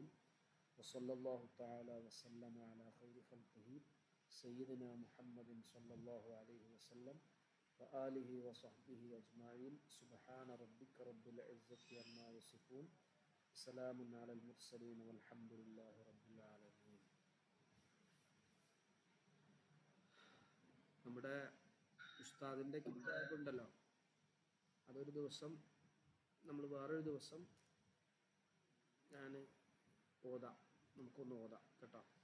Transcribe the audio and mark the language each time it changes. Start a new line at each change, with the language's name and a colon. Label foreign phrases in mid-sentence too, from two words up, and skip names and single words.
Arabic: وصلى الله تعالى وسلم على خير خلقه سيدنا محمد صلى الله عليه وسلم وآله وصحبه أجمعين. سبحان ربك رب العزة عما يصفون، سلام على المرسلين والحمد لله رب العالمين.
Malayalam: നമ്മുടെ ഉസ്താദിൻ്റെ കിതാബ് ഉണ്ടല്ലോ, അതൊരു ദിവസം നമ്മൾ വേറൊരു ദിവസം ഞാൻ ഓതാം, നമുക്കൊന്ന് ഓതാം കേട്ടോ.